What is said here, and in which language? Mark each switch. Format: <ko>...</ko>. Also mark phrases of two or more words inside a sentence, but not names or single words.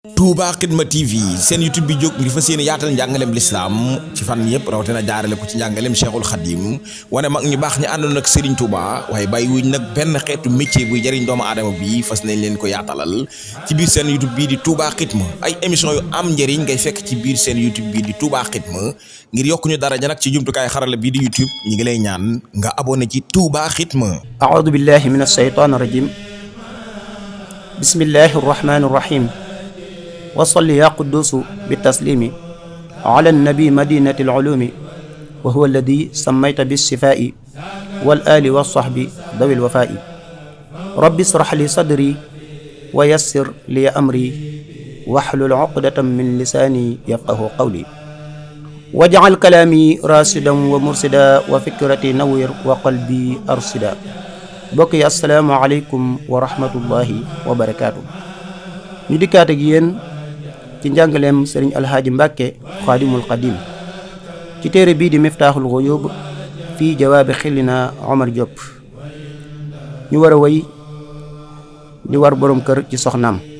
<wo>Touba Xidma TV seen YouTube bi jóg ngi fas yéene yaatal njàngaleem lislaam ci fan yëpp rawatina jaarale ko ci njàngaleem Cheikhul Khadim wane mag ñu baax ñi àndoon ak Serigne Touba waaye bàyyi wuñ nag benn xeetu métier buy jëriñ doomu aadama bi fas nañ leen ko yaatalal ci biir seen YouTube bii di Touba Xidma ay émission yu am njëriñ ngay fekk ci biir seen YouTube bii di Touba Xidma ngir yokku ñu daraja nag ci jumtukaay xarala bii di YouTube ñi ngi lay ñaan nga abonné ci Touba Xidma.</wo> <ar>أعوذ بالله من الشيطان الرجيم. بسم الله الرحمن الرحيم. وصل يا قدوس بالتسليم على النبي مدينة العلوم وهو الذي سميت بالشفاء والآل والصحب ذوي الوفاء رب اشرح لي صدري ويسر لي أمري واحلل عقدة من لساني يفقه قولي واجعل كلامي راشدا ومرشدا وفكرتي نوّر وقلبي أرشدا بقي السلام عليكم ورحمة الله وبركاته</ar> <wo>ñu dikkaat ak yéen ci njàngaleem sëriñ alhaaji Mbàkke xaadimul xadim ci téere bii di miftaaxul xuyuub fii jawaabi xillina Omar Diop ñu war a woy di war boroom kër ci soxnaam.</wo>